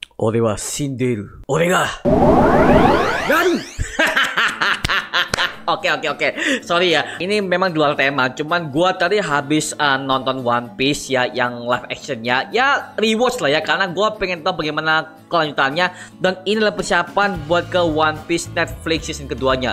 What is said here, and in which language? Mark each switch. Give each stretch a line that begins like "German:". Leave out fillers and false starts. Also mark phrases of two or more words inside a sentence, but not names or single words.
Japanese: 俺は死んでいる。俺が。何?
Indonesian: Oke. Sorry ya, ini memang di luar tema. Cuman gua tadi habis nonton One Piece ya, yang
English: live actionnya.
Indonesian: Ya rewatch lah ya, karena gua pengen tahu bagaimana kelanjutannya. Dan ini adalah persiapan buat ke One Piece Netflix season keduanya.